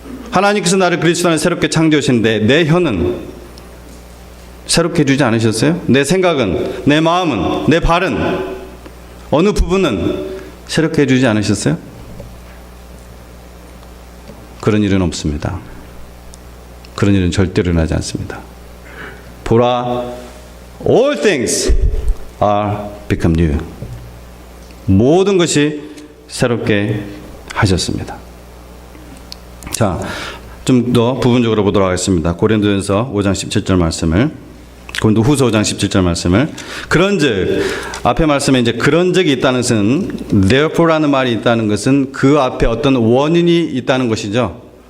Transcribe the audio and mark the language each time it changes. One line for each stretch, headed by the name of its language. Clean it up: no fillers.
Korean: 하나님께서 나를 그리스도 안에 새롭게 창조하셨는데 내 혀는 새롭게 해주지 않으셨어요? 내 생각은, 내 마음은, 내 발은, 어느 부분은 새롭게 해주지 않으셨어요? 그런 일은 없습니다. 그런 일은 절대로 일어나지 않습니다. 보라,
English: all things are become new.
Korean: 모든 것이 새롭게 하셨습니다. 자, 좀 더 부분적으로 보도록 하겠습니다. 고린도전서 5장 17절 말씀을, 고린도 후서 5장 17절 말씀을. 그런즉, 앞에 말씀에 이제 그런즉이 있다는 것은, therefore라는 말이 있다는 것은 그 앞에 어떤 원인이 있다는 것이죠.